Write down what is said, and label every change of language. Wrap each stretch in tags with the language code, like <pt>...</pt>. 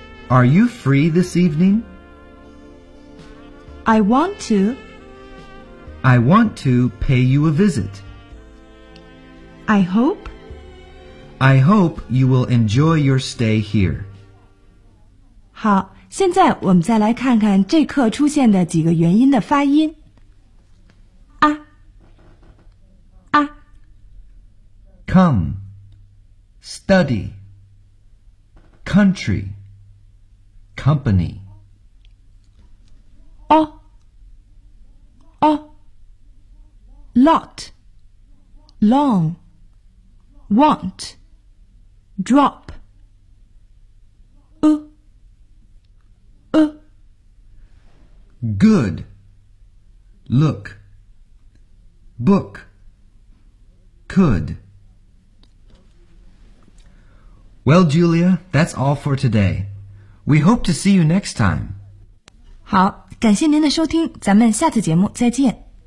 <en>Are you free this evening? I want to pay you a visit. I hope you will enjoy your stay here.</en> <zh>好。现在我们再来看看这课出现的几个元音的发音。啊啊</zh> <en>Come Study Country Company 哦哦 Lot Long Want Drop Good. Look. Book. Could. Well, Julia, that's all for today. We hope to see you next time.</en> <zh>好，感谢您的收听，咱们下次节目再见。</zh>